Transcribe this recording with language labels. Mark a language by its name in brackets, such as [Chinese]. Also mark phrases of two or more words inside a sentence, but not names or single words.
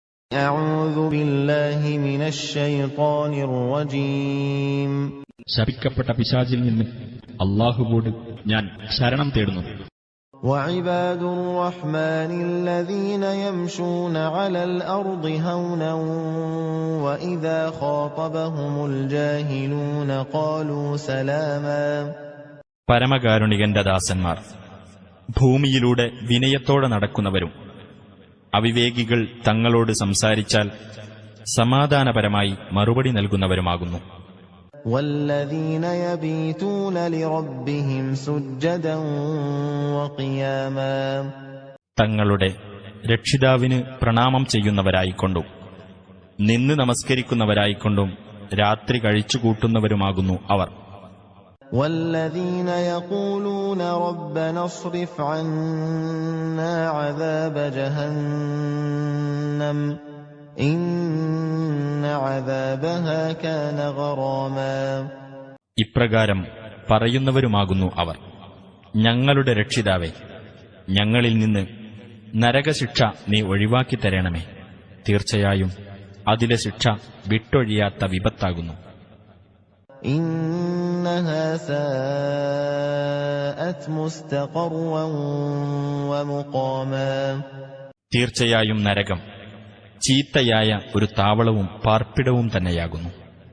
[Arabic] أعوذ بالله من الشيطان الرجيم [Malayalam] ശപിക്കപ്പെട്ട പിശാചിൽ നിന്ന് അല്ലാഹുവോട് ഞാൻ ശരണം തേടുന്നു. [Arabic] وعباد الرحمن الذين يمشون على الأرض هونا وإذا خاطبهم الجاهلون قالوا سلاما. [Malayalam] പരമകാരുണികന്റെ ദാസന്മാർ ഭൂമിയിലൂടെ വിനയത്തോടെ നടക്കുന്നവരും അവിവേകികൾ തങ്ങളോട് സംസാരിച്ചാൽ സമാധാനപരമായി മറുപടി നൽകുന്നവരുമാകുന്നു. [Arabic] والذين يبيتون لربهم سجدا وقياما. [Malayalam] തങ്ങളുടെ രക്ഷിതാവിന് പ്രണാമം ചെയ്യുന്നവരായിക്കൊണ്ടും നിന്ന് നമസ്കരിക്കുന്നവരായിക്കൊണ്ടും രാത്രി കഴിച്ചുകൂട്ടുന്നവരുമാകുന്നു അവർ. [Arabic] والذين يقولون ربنا اصرف عنا عذاب جهنم إن عذابها كان غراما. [Malayalam] ഇപ്രകാരം പറയുന്നവരുമാകുന്നു അവർ. ഞങ്ങളുടെ രക്ഷിതാവേ, ഞങ്ങളിൽ നിന്ന് നരകശിക്ഷ നീ ഒഴിവാക്കി തരണമേ. തീർച്ചയായും അതിലെ ശിക്ഷ വിട്ടൊഴിയാത്ത വിപത്താകുന്നു. [Arabic] إنها ساءت مستقرا ومقاما. [Malayalam] തീർച്ചയായും നരകം ചീത്തയായ ഒരു താവളവും പാർപ്പിടവും തന്നെയാകുന്നു.